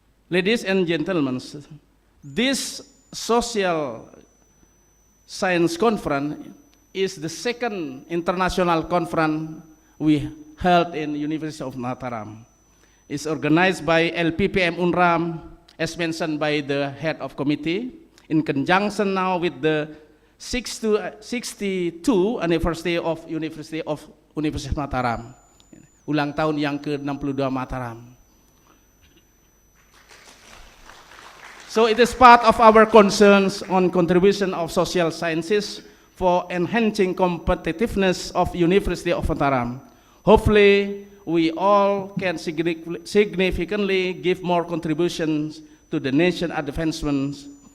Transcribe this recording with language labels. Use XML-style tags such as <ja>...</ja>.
<en>Ladies and gentlemen, this social science conference is the second international conference we held in University of Mataram. It's organized by LPPM Unram, as mentioned by the head of committee, in conjunction now with the 62 anniversary of University Mataram.</en> <id>Ulang tahun yang ke-62 Mataram.</id> <en>So it is part of our concerns on contribution of social sciences for enhancing competitiveness of University of Mataram. Hopefully, we all can significantly give more contributions to the nation advancements.</en>